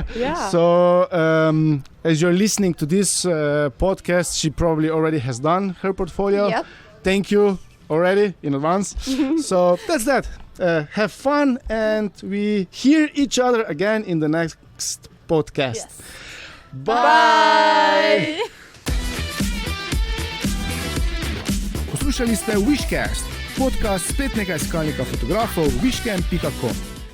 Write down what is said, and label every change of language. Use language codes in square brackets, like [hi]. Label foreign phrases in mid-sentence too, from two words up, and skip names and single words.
[en] So as you're listening to this podcast, she probably already has done her portfolio. Yep. Thank you already in advance. So that's that. Have fun, and we hear each other again in the next podcast. Yes. Bye. [sl] Poslušali ste WishCAST, podcast spletnega iskalnika fotografov wishcam.com.